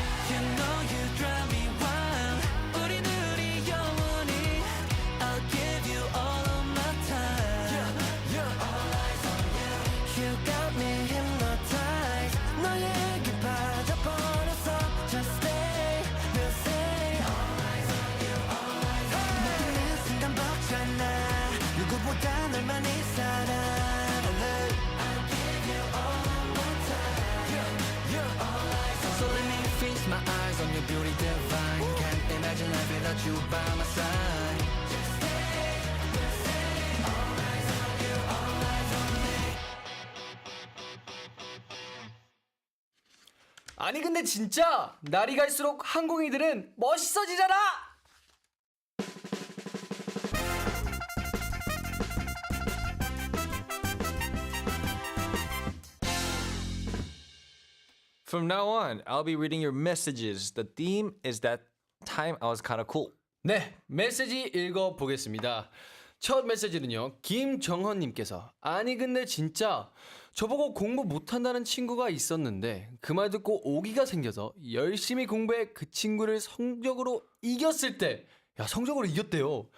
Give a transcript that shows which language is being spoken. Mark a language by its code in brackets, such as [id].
[en] You know you drive me wild [ko] 우리 둘이 영원히 [en] I'll give you all of my time All eyes on you You got me hypnotized [ko] 너에게 빠져버렸어 [en] Just stay the same All eyes on you All eyes on me [ko] 모든 순간 벅찬 나 누구보다 널 많이 사랑할래 [en] I'll give you all of my time All eyes on So let me feast my eyes on your beauty divine Can't imagine life without you by my side Just stay the same All eyes on you All eyes on me [ko] 아니 근데 진짜 날이 갈수록 한국인들은 멋있어지잖아. [en] From now on, I'll be reading your messages. The theme is that time I was kind of cool. [ko] 네, 메시지 읽어보겠습니다. 첫 메시지는요, 김정헌님께서 아니 근데 진짜 저보고 공부 못한다는 친구가 있었는데 그 말 듣고 오기가 생겨서 열심히 공부해 그 친구를 성적으로 이겼을 때 야, 성적으로 이겼대요.